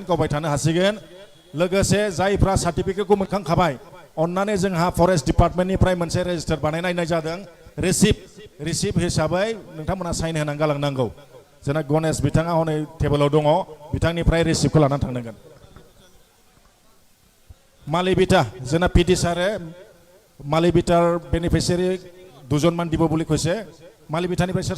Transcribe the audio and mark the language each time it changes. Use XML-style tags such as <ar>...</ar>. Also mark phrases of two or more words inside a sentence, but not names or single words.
<brx>गावबाय थानो हासिगोन लोगोसे जायफ्रा सार्टिफिकेटखौ मोनखांखाबाय अन्नानै जोंहा फरेस्ट डिपार्टमेन्टनिफ्राय मोनसे रेजिस्टार बानायनाय जादों रिसिप्ट हिसाबै नोंथांमोना साइन होनानै गालांनांगौ जोंना गणेश बिथाङा हनै टेबोलाव दङ बिथांनिफ्राय रिसिप्टखौ लानानै थांनांगोन मालिबिटा जोंना पिडि सारे मालिबिटार बेनिफिसियारि</brx> <as>2 জন মান দিব বুলি কৈছে</as> <brx>मालिबिटानिफ्राय सोर</brx>